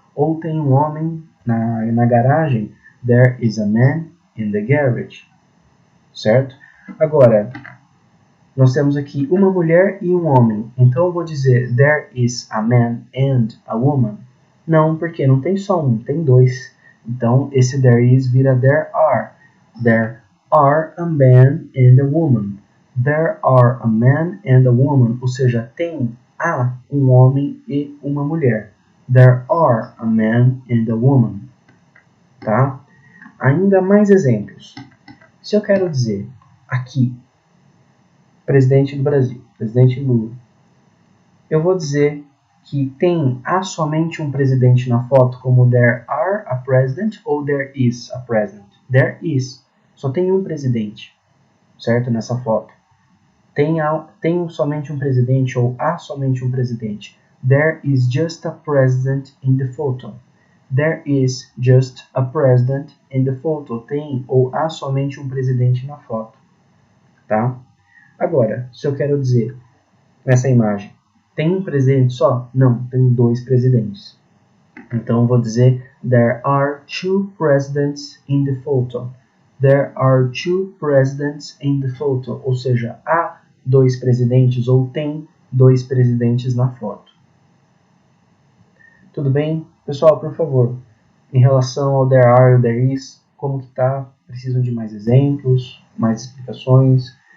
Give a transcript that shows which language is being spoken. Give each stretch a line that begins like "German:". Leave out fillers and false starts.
Portuguese: Ou tem um homem na garagem.
English: There is a man in the garage.
Portuguese: Certo? Agora, nós temos aqui uma mulher e um homem. Então eu vou dizer
English: there is a man and a woman.
Portuguese: Não, porque não tem só um, tem 2. Então esse there is vira there are.
English: There are a man and a woman. There are a man and a woman.
Portuguese: Ou seja, há um homem e uma mulher.
English: There are a man and a woman.
Portuguese: Tá? Ainda mais exemplos. Se eu quero dizer aqui, presidente do Brasil, presidente Lula, eu vou dizer que há somente um presidente na foto, como
English: there are a president
Portuguese: ou
English: there is a president.
Portuguese: There is. Só tem um presidente, certo? Nessa foto. Tem somente um presidente ou há somente um presidente.
English: There is just a president in the photo. There is just a president in the photo.
Portuguese: Tem ou há somente um presidente na foto. Tá? Agora, se eu quero dizer nessa imagem, tem um presidente só? Não, tem 2 presidentes. Então eu vou dizer
English: there are two presidents in the photo. There are two presidents in the photo.
Portuguese: Ou seja, há dois presidentes ou tem dois presidentes na foto. Tudo bem? Pessoal, por favor, em relação ao there are e there is, como que tá? Precisam de mais exemplos, mais explicações?